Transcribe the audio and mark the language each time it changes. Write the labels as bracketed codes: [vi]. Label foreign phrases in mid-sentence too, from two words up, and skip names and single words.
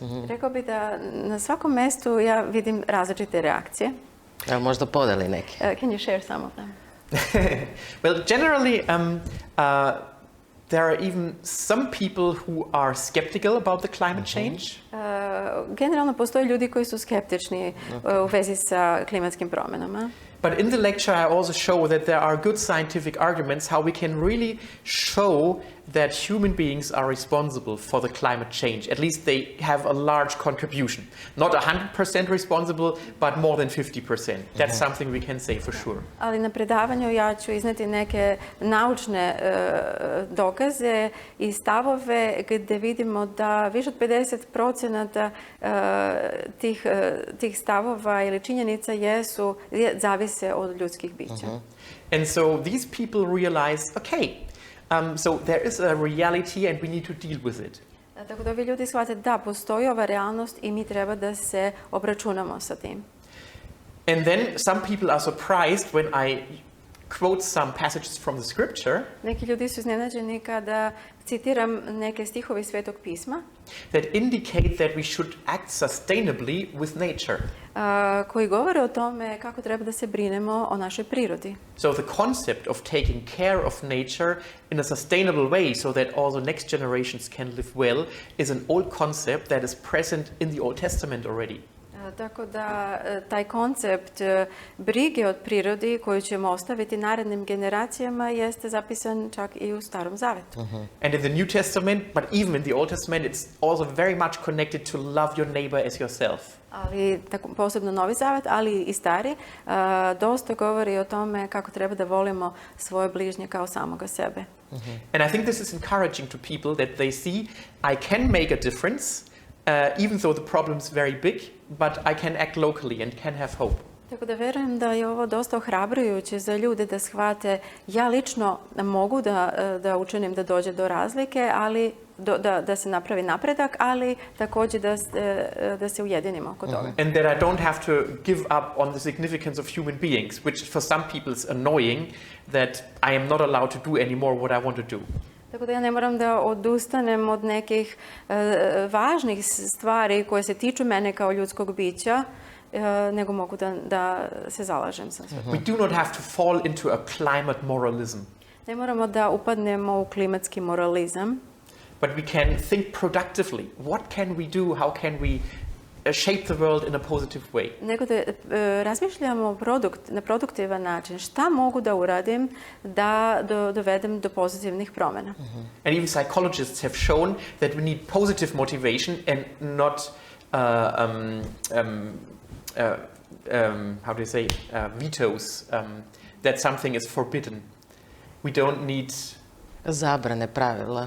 [sr] Rekao bih da na svakom mestu ja vidim različite reakcije. Evo, možda podeli neke. [en] Can you share some of them? Well, generally, there are even some people who are skeptical about the climate change. [sr] Generalno postoje ljudi koji su skeptični u vezi sa klimatskim promjenama. [en] But in the lecture I also show that there are good scientific arguments how we can really show that human beings are responsible for the climate change. At least they have a large contribution. Not 100% responsible, but more than 50%. That's something we can say for sure. [sr] Ali na predavanju ja ću izneti neke naučne dokaze i stavove gdje vidimo da više od 50% tih stavova ili činjenica zavise od ljudskih bića. [en] And so these people realize, okay, so there is a reality and we need to deal with it. [sr] Tako da ovi ljudi shvate da postoji ova realnost i mi treba da se obračunamo sa tim. [en] And then some people are surprised when I quote some passages from the scripture. [sr] Neki ljudi su iznenađeni kada citiram neke stihove iz Svetog pisma [en] that indicate that we should act sustainably with nature. [sr] Koji govore o tome kako treba da se brinemo o našoj prirodi. [en] So the concept of taking care of nature in a sustainable way so that also next generations can live well is an old concept that is present in the Old Testament already. [sr] Tako da taj koncept brige od prirodi koju ćemo ostaviti narednim generacijama jeste zapisan čak i u Starom Zavetu. [en] And in the New Testament, but even in the Old Testament, it's also very much connected to love your neighbor as yourself. [sr] Ali posebno Novi Zavet, ali i Stari, dosta govori o tome kako treba da volimo svoje bližnje kao samoga sebe. [en] And I think this is encouraging to people that they see I can make a difference even though the problem is very big, but I can act locally and can have hope. [sr] Tako da verujem da je ovo dosta ohrabrujuće za ljude da shvate ja lično mogu da učinim da dođe do razlike, ali da se napravi napredak, ali također da se ujedinimo oko toga. [en] And that I don't have to give up on the significance of human beings, which for some people is annoying, that I am not allowed to do anymore what I want to do. [sr] Tako da ja ne moram da odustanem od nekih važnih stvari koje se tiču mene kao ljudskog bića, nego mogu da se zalažem sa sve. [en] We do not have to fall into a climate moralism. [sr] Ne moramo da upadnemo u klimatski moralizam. [en] But we can think productively. What can we do? How can we shape the world in a positive way? [sr] Nego da razmišljamo na produktivan način. Šta mogu da uradim da dovedem do pozitivnih promjena? [en] And even psychologists have shown that we need positive motivation and not how do you say, vetoes, that something is forbidden. We don't need [sr] zabrane pravila.